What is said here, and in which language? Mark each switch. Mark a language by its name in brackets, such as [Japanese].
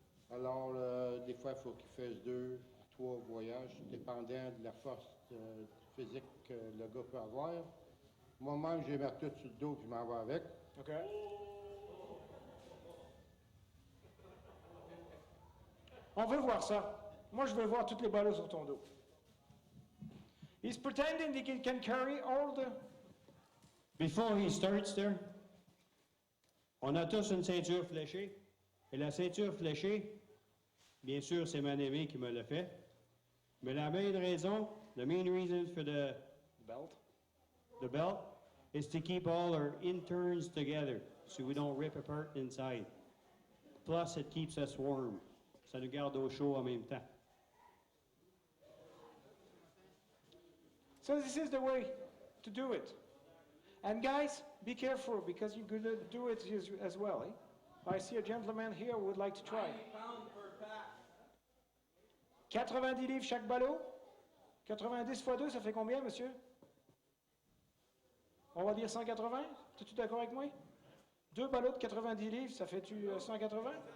[French] Alors, des fois, il faut qu'ils fassent 2 à 3 voyages, dépendant de la force physique que le gars peut avoir. Moi-même, j'ai ma tête sur le dos, puis je m'en vais avec. OK. On veut voir ça. Moi, je veux voir toutes les ballots sur ton dos. [English] He's pretending that he can carry all the... Before he starts there, [French] on a tous une ceinture fléchée. Et la ceinture fléchée, bien sûr, c'est mon ami qui me l'a fait. Mais la main raison, [English] the main reason for the belt is to keep all our interns together so we don't rip apart inside. Plus, it keeps us warm. [French] Ça nous garde au chaud en même temps. [English] So this is the way to do it. And guys, be careful because you're going to do it as well. Eh? I see a gentleman here who would like to try. [French] 90 livres chaque ballot. 90 x 2, ça fait combien, monsieur? On va dire 180? Es-tu d'accord avec moi? 2 ballots de 90 livres, ça fait-tu 180?